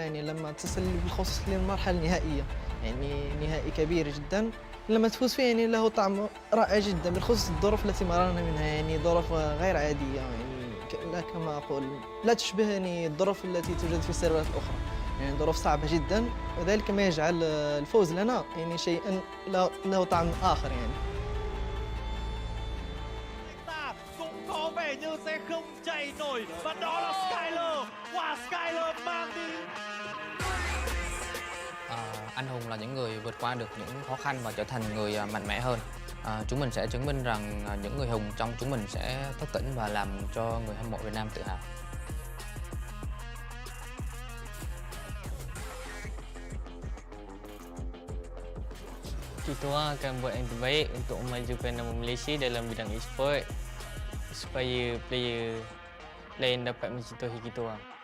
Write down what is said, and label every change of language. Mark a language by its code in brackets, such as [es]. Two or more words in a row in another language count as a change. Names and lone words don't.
[ar] يعني لما تصل بالخصوص للمرحلة النهائية يعني نهائي كبير جدا لما تفوز فيه يعني له طعم رائع جدا بالخصوص الظروف التي مررنا منها يعني ظروف غير عادية يعني كما أقول لا تشبه يعني الظروف التي توجد في السيرفرات الأخرى يعني ظروف صعبة جدا وذلك ما يجعل الفوز لنا يعني شيئا له طعم آخر يعني. [vi] Cũng có vẻ như sẽ không chạy nổi và đó là Skyler. Wow, Skyler mang đi. Anh hùng là những người vượt qua được những khó khăn và trở thành người mạnh mẽ hơn. Chúng mình sẽ chứng minh rằng những người hùng trong chúng mình sẽ thức tỉnh và làm cho người hâm mộ Việt Nam tự hào. [ms] Kita akan buat yang terbaik untuk memajukan nama Malaysia dalam bidang Esports supaya player lain dapat mencintai kita orang.